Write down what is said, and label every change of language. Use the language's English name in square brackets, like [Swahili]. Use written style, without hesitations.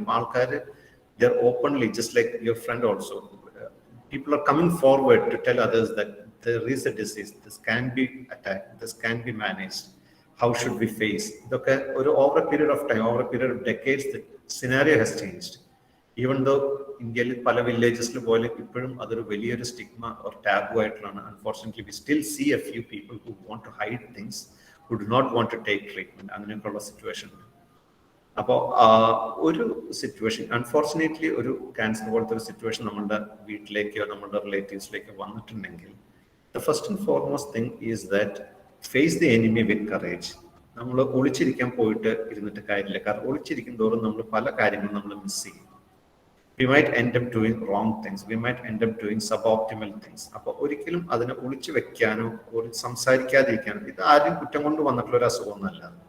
[Malayalam] ഇപ്പോൾ ആൾക്കാർ [English] They are openly, just like your friend also, people are coming forward to tell others that there is a disease, this can be attacked, this can be managed, how should we face? [Malayalam] ഇതൊക്കെ ഒരു [English] over a period of time, over a period of decades, the scenario has changed. Even though [Malayalam] ഇന്ത്യയിൽ പല വില്ലേജസിൽ പോലെ ഇപ്പോഴും അതൊരു വലിയൊരു stigma [English] or taboo [Malayalam] ആയിട്ടുള്ളതാണ്. [English] Unfortunately, we still see a few people who want to hide things, who do not want to take treatment. [Malayalam] അങ്ങനെയൊക്കെയുള്ള situation. അപ്പോൾ ഒരു സിറ്റുവേഷൻ, അൺഫോർച്ചുനേറ്റ്ലി ഒരു ക്യാൻസർ പോലത്തെ ഒരു സിറ്റുവേഷൻ നമ്മളുടെ വീട്ടിലേക്കോ നമ്മളുടെ റിലേറ്റീവ്സിലേക്കോ വന്നിട്ടുണ്ടെങ്കിൽ [English] the first and foremost thing is that face the enemy with courage. [Malayalam] നമ്മൾ ഒളിച്ചിരിക്കാൻ പോയിട്ട് ഇരുന്നിട്ട് കാര്യമില്ല. കാരണം ഒളിച്ചിരിക്കും തോറും നമ്മൾ പല കാര്യങ്ങളും നമ്മൾ മിസ് ചെയ്യും. [English] We might end up doing wrong things, we might end up doing suboptimal things. [Malayalam] അപ്പോൾ ഒരിക്കലും അതിനെ ഒളിച്ചു വെക്കാനോ സംസാരിക്കാതിരിക്കാനോ, ഇത് ആരും കുറ്റം കൊണ്ട് വന്നിട്ടുള്ള ഒരു അസുഖമൊന്നുമല്ല.